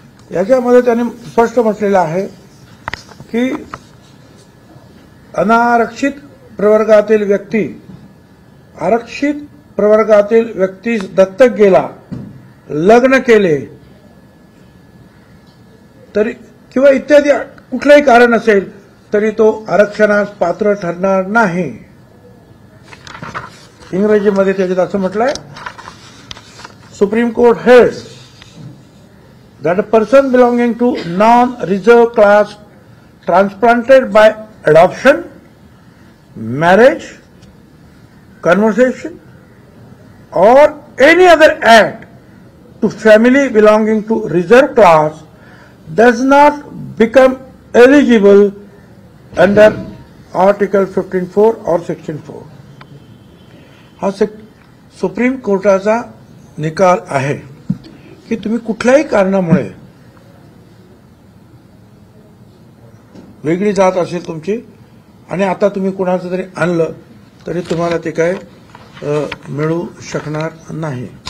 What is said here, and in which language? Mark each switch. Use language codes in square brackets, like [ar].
[mr] याच्यामध्ये त्यांनी स्पष्ट म्हटलेलं आहे की अनारक्षित प्रवर्गातील व्यक्ती आरक्षित प्रवर्गातील व्यक्ती दत्तक गेला, लग्न केले तरी किंवा इत्यादी कुठलंही कारण असेल तरी तो आरक्षणास पात्र ठरणार नाही. इंग्रजीमध्ये त्याच्यात असं म्हटलंय, [en] Supreme court held that a person belonging to non-reserved class transplanted by adoption, marriage, conversion, or any other act to family belonging to reserved class does not become eligible under Article 15(4) or Section 4. [mr] हा supreme कोर्टाचा निकाल आहे की तुम्ही कुठल्याही कारणामुळे वेगळी जात असेल तुमची आणि आता तुम्ही कुणाचं तरी आणलं तरी तुम्हाला ते काय मिळू शकणार नाही.